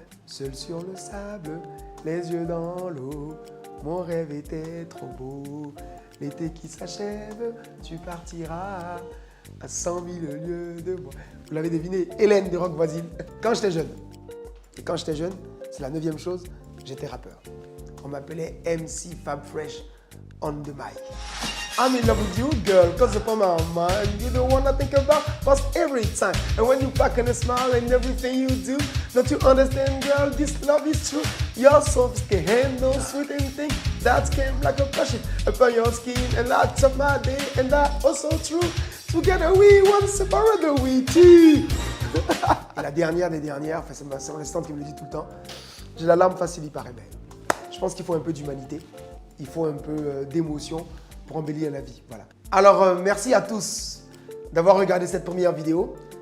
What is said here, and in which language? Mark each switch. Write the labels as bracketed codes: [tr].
[fr] Seul sur le sable, les yeux dans l'eau, mon rêve était trop beau. L'été qui s'achève, tu partiras à 100 000 lieues de moi. Vous l'avez deviné, Hélène de Rock Voisine. Quand j'étais jeune, et quand j'étais jeune, c'est la 9e chose, j'étais rappeur. On m'appelait MC Fab Fresh [en] on the mic. I'm in love with you, girl, cause upon my mind, you're the one I think about most every time. And when you back and smile and everything you do, don't you understand, girl, this love is true. Your soft skin handle sweet and thing that came like a passion upon your skin and lights up my day, and that also true. Together we one, separate we two. [fr] La dernière des dernières, enfin, c'est mon assistante qui me le dit tout le temps, j'ai la larme facile, il paraît belle. Je pense qu'il faut un peu d'humanité, il faut un peu d'émotion pour embellir la vie. Voilà. Alors, merci à tous d'avoir regardé cette première vidéo.